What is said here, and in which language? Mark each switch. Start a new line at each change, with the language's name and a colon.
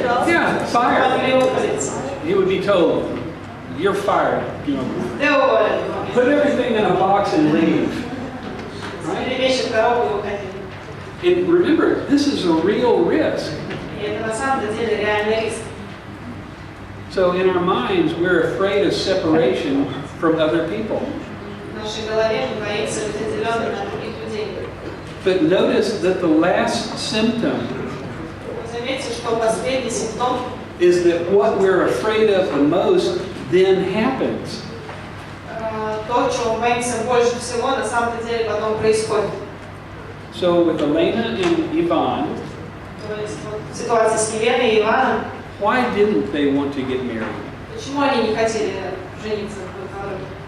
English: Yeah, fired. He would be told, "You're fired." You know,
Russian: Ты уволен.
English: put everything in a box and leave.
Russian: Собери вещи в коробку и уходи.
English: And remember, this is a real risk.
Russian: И это на самом деле реальный риск.
English: So in our minds, we're afraid of separation from other people.
Russian: В нашей голове мы боимся быть отделенными от других людей.
English: But notice that the last symptom
Russian: Заметьте, что последний симптом
English: is that what we're afraid of the most then happens.
Russian: то, чего мы боимся больше всего, на самом деле потом происходит.
English: So with Elena and Ivan,
Russian: То есть вот ситуация с Еленой и Иваном,
English: why didn't they want to get married?
Russian: почему они не хотели жениться друг на друге?